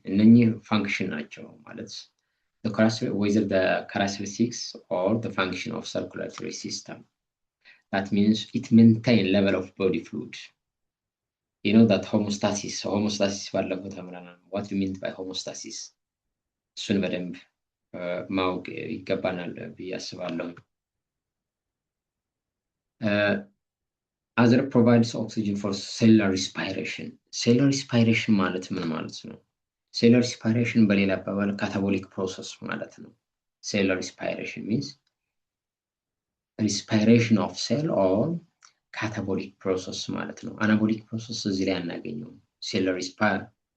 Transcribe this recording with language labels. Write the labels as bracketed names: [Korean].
[Amharic] እነኚህ function ናቸው ማለት [English] whether the characteristics or the function of circulatory system. That means it maintain level of body fluid. You know that homeostasis [Amharic] ባለፈው ተምረናል. [English] What do you mean by homeostasis? [Amharic] እሱን በደንብ ማወቅ ይገባናል ብዬ አስባለሁ። [English] Other provides oxygen for cellular respiration. [Amharic] Cellular respiration ማለት ምን ማለት ነው? Cellular respiration በሌላ አባባል catabolic process ማለት ነው። [English] Cellular respiration means respiration of cell or catabolic process [Amharic] ማለት ነው። Anabolic process እዚህ ላይ አናገኘውም። Cellular respiration.